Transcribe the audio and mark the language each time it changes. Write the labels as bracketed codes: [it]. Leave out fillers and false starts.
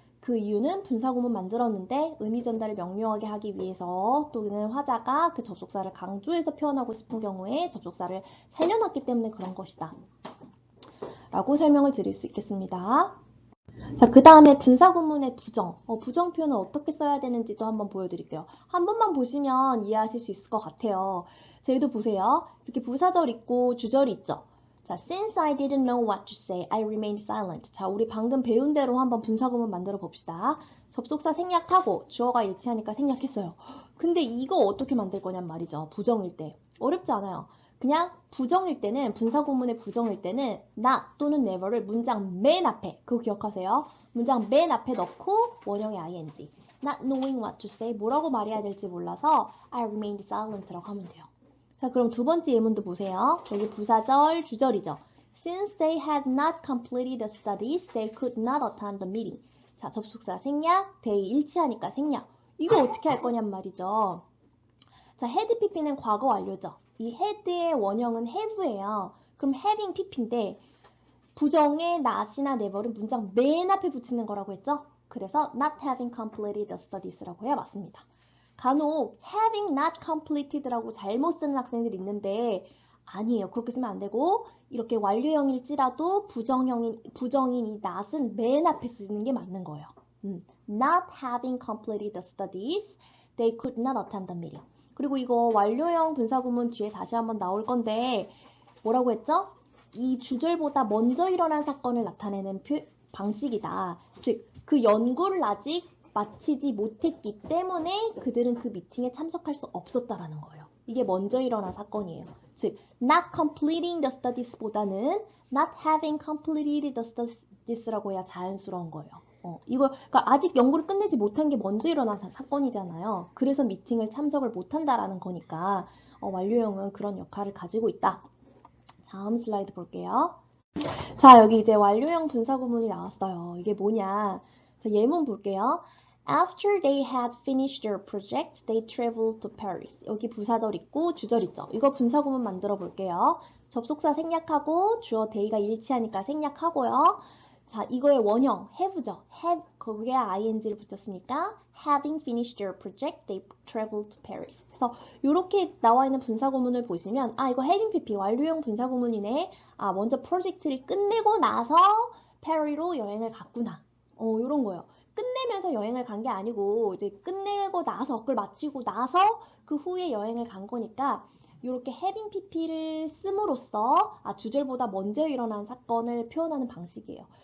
[ko] 그 이유는 분사구문 만들었는데 의미 전달을 명료하게 하기 위해서 또는 화자가 그 접속사를 강조해서 표현하고 싶은 경우에 접속사를 살려놨기 때문에 그런 것이다. 라고 설명을 드릴 수 있겠습니다. 자, 그 다음에 분사구문의 부정. 부정 표현을 어떻게 써야 되는지도 한번 보여드릴게요. 한 번만 보시면 이해하실 수 있을 것 같아요. 자, 얘도 보세요. 이렇게 부사절 있고 주절이 있죠. [en] 자, since I didn't know what to say, I remained silent. [ko] 자, 우리 방금 배운 대로 한번 분사구문 만들어 봅시다. 접속사 생략하고 주어가 일치하니까 생략했어요. 근데 이거 어떻게 만들 거냔 말이죠. 부정일 때. 어렵지 않아요. 그냥 부정일 때는 분사구문의 부정일 때는 not 또는 never를 문장 맨 앞에 그거 기억하세요. 문장 맨 앞에 넣고 원형의 ing [en] not knowing what to say [ko] 뭐라고 말해야 될지 몰라서 [en] I remained silent [ko] 라고 하면 돼요. 자, 그럼 두 번째 예문도 보세요. 여기 부사절 주절이죠. [en] Since they had not completed the studies, they could not attend the meeting. [ko] 자, 접속사 생략, they 일치하니까 생략. 이거 어떻게 할 거냔 말이죠. 자, had pp는 과거 완료죠. 이 had의 원형은 have예요. 그럼 having pp인데 부정의 not이나 never은 문장 맨 앞에 붙이는 거라고 했죠? 그래서 [en] not having completed the studies라고 [ko] 해야 맞습니다. 간혹 [en] having not completed [ko] 라고 잘못 쓰는 학생들이 있는데 아니에요. 그렇게 쓰면 안 되고 이렇게 완료형일지라도 부정인 이 not은 맨 앞에 쓰는 게 맞는 거예요. [en] Not having completed the studies, they could not attend the meeting. [ko] 그리고 이거 완료형 분사구문 뒤에 다시 한번 나올 건데 뭐라고 했죠? 이 주절보다 먼저 일어난 사건을 나타내는 방식이다. 즉, 그 연구를 아직 마치지 못했기 때문에 그들은 그 미팅에 참석할 수 없었다라는 거예요. 이게 먼저 일어난 사건이에요. 즉, [en] not completing the studies보다는 not having completed the studies라고 [ko] 해야 자연스러운 거예요. 그러니까 아직 연구를 끝내지 못한 게 먼저 일어난 사건이잖아요. 그래서 미팅을 참석을 못한다라는 거니까 완료형은 그런 역할을 가지고 있다. 다음 슬라이드 볼게요. 자, 여기 이제 완료형 분사구문이 나왔어요. 이게 뭐냐? 자, 예문 볼게요. [en] After they had finished their project, they traveled to Paris. [ko] 여기 부사절 있고 주절 있죠. 이거 분사구문 만들어 볼게요. 접속사 생략하고 주어 they가 일치하니까 생략하고요. 자, 이거의 원형 have죠. [en] have [ko] 거기에 [en] ing [ko] 를 붙였으니까 [en] having finished their project, they traveled to Paris. [ko] 그래서 이렇게 나와 있는 분사구문을 보시면 이거 having pp 완료형 분사구문이네. 먼저 프로젝트를 끝내고 나서 파리로 여행을 갔구나. 이런 거예요. 끝내면서 여행을 간 게 아니고 이제 끝내고 나서 그걸 마치고 나서 그 후에 여행을 간 거니까 이렇게 having pp를 씀으로써 주절보다 먼저 일어난 사건을 표현하는 방식이에요.